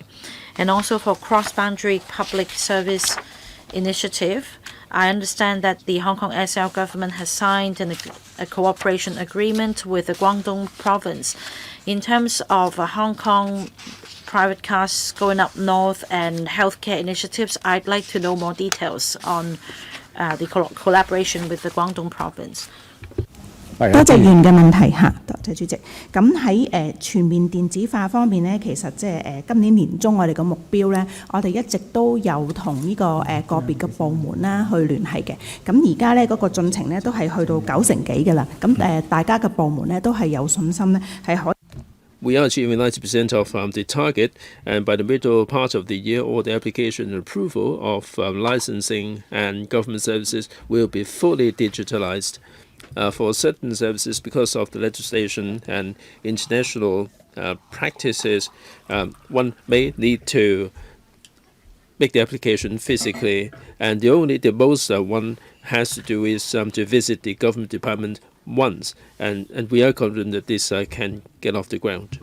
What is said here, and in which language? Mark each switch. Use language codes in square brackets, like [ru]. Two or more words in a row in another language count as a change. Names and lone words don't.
[en] And also for cross-boundary public service initiative, I understand that the Hong Kong SAR government has signed a cooperation agreement with the Guangdong province. In terms of Hong Kong private cars going up north and healthcare initiatives, I'd like to know more details on the collaboration with the Guangdong province. [yue] 多謝議員嘅問題嚇，多謝主席。咁喺全面電子化方面咧，其實即係今年年中我哋嘅目標咧，我哋一直都有同呢個個別嘅部門啦去聯繫嘅。咁而家咧嗰個進程咧都係去到90%幾嘅啦。咁大家嘅部門咧都係有信心咧係可以。 [en] We are achieving 90% of the target, and by the middle part of the year, all the application and approval of licensing and government services will be fully digitalized. For certain services, because of the legislation and international practices, one may need to make the application physically, and the most one has to do is to visit the government department once, and we are confident that this can get off the ground.